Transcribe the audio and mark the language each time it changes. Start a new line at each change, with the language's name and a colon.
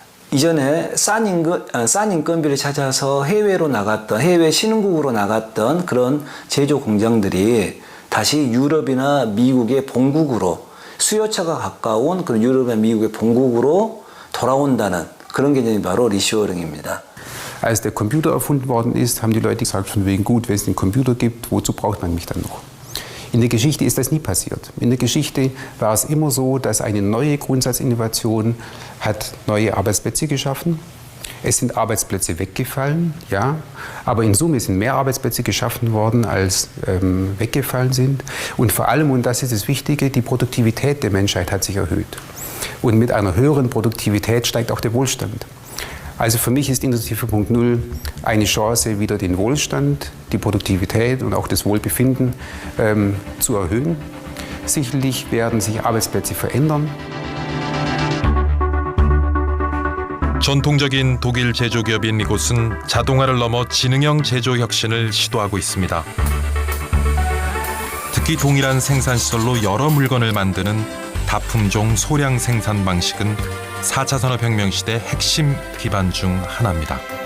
Korean: 이전에 싼 인건비를 찾아서 해외로 나갔던, 해외 신흥국으로 나갔던 그런 제조 공장들이 다시 유럽이나 미국의 본국으로, 수요처가 가까운 그런 유럽이나 미국의 본국으로 돌아온다는 그런 개념이 바로 리쇼어링입니다.
German: Als der Computer erfunden worden ist, haben die Leute gesagt, von wegen gut, wenn es einen Computer gibt, wozu braucht man mich dann noch? In der Geschichte ist das nie passiert. In der Geschichte war es immer so, dass eine neue Grundsatzinnovation hat neue Arbeitsplätze geschaffen. Es sind Arbeitsplätze weggefallen, ja, aber in Summe sind mehr Arbeitsplätze geschaffen worden, als weggefallen sind. Und vor allem, und das ist das Wichtige, die Produktivität der Menschheit hat sich erhöht. Und mit einer höheren Produktivität steigt auch der Wohlstand. Also für mich ist Industrie 4.0 eine Chance, wieder den Wohlstand, die Produktivität und auch das Wohlbefinden zu erhöhen. Sicherlich werden sich Arbeitsplätze verändern.
Korean: 전통적인 독일 제조기업인 이곳은 자동화를 넘어 지능형 제조 혁신을 시도하고 있습니다. 특히 동일한 생산시설로 여러 물건을 만드는 다품종 소량 생산 방식은 4차 산업혁명 시대 핵심 기반 중 하나입니다.